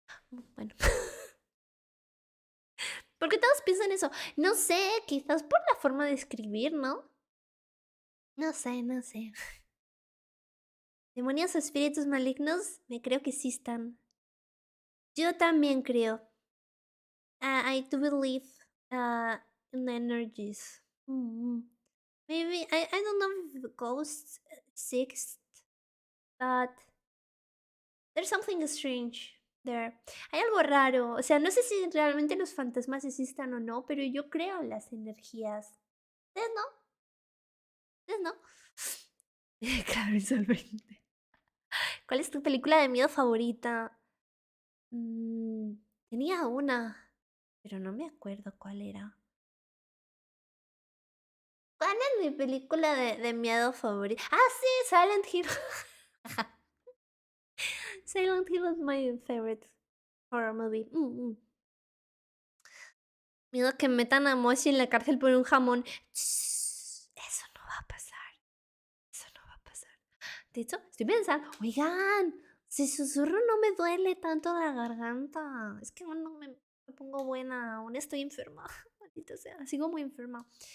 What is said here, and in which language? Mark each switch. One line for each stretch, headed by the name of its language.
Spanish: Bueno. ¿Por qué todos piensan eso? No sé, quizás por la forma de escribir, ¿no? No sé, no sé. Demonios o espíritus malignos, me creo que sí están. Yo también creo.
English: I do believe in energies. Maybe, I don't know if ghosts exist, but there's something strange there.
Spanish: Hay algo raro. O sea, no sé si realmente los fantasmas existan o no, pero yo creo en las energías. ¿Ustedes no? ¿Ustedes no? Claro, visualmente. ¿Cuál es tu película de miedo favorita? Tenía una, pero no me acuerdo cuál era. ¿Cuál es mi película de miedo favorita? Ah, sí, Silent Hill.
English: Silent Hill is my favorite horror movie.
Spanish: Miedo que metan a Moshi en la cárcel por un jamón. Eso no va a pasar. Eso no va a pasar. De hecho, estoy pensando, oigan, si susurro no me duele tanto la garganta. Es que aún no me pongo buena, aún estoy enferma. Maldita sea, sigo muy enferma.